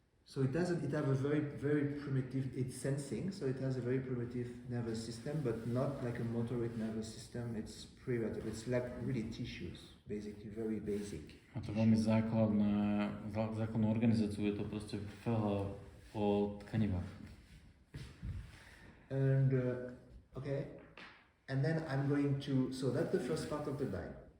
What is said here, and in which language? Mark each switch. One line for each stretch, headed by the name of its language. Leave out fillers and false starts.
English: So it has a very, very primitive, it's sensing, so it has a very primitive nervous system, but not like a motoric nervous system, it's prevertebral, it's like really tissues, basically, very basic.
Slovak: A to veľmi základnú organizáciu, je to proste veľa o tkanivách.
English: And, okay, and then I'm going to, so that's the first part of the line.